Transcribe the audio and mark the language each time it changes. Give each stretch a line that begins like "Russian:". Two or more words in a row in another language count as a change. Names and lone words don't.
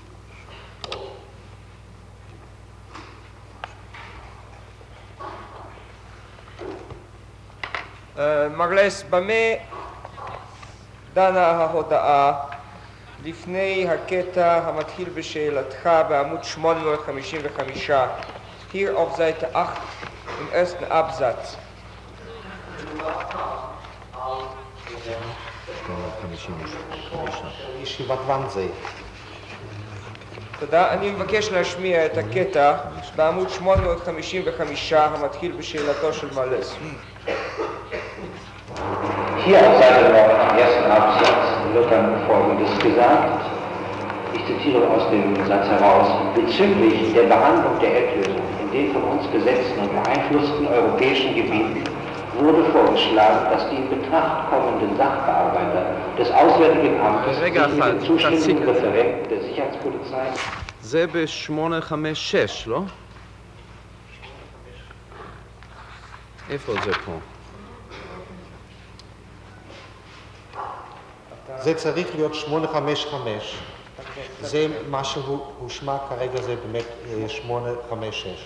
Hebrew: מרלס, במה דנה ההודעה לפני הקטע המתחיל בשאלתך בעמוד 855,
German: hier auf Seite 8 im ersten Absatz.
Hebrew: ישיבת ואנזי. תודה. אני מבקש להשמיע את הקטע בעמוד 855 המתחיל בשאלתו של מרלס.
German: Hier auf Seite 9 am ersten Absatz wird dann Folgendes gesagt. Ich zitiere aus dem Satz heraus. Bezüglich der Behandlung der Erdlösung in den von uns besetzten und beeinflussten europäischen Gebieten wurde vorgeschlagen, dass die in Betracht kommenden Sachbearbeiter des Auswärtigen Amtes sich mit den zuständigen Referenten der Sicherheitspolizei
Hebrew: זה ב-856, לא? איפה זה פה? זה צריך להיות 855. זה מה שהושמע כרגע זה באמת 856.